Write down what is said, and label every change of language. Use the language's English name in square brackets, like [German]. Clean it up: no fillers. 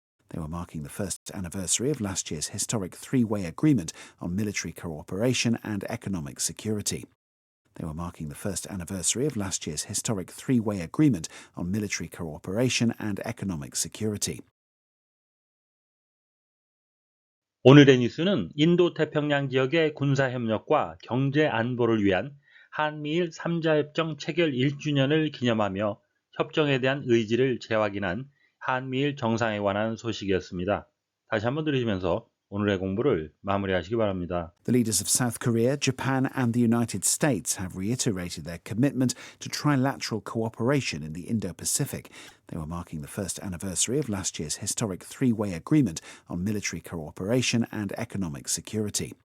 [English] They were marking the first anniversary of last year's historic three-way agreement on military cooperation and economic security. They were marking the first anniversary of last year's historic three-way agreement on military cooperation and economic security. [Korean] 오늘의 뉴스는 인도-태평양 지역의 군사협력과 경제 안보를 위한 한미일 3자협정 체결 1주년을 기념하며 협정에 대한 의지를 재확인한 한미일 정상에 관한 소식이었습니다. 다시 한번 들으시면서 오늘의 공부를 마무리하시기 바랍니다. [English] The leaders of South Korea, Japan, and the United States have reiterated their commitment to trilateral cooperation in the Indo-Pacific. They were marking the first anniversary of last year's historic three-way agreement on military cooperation and economic security.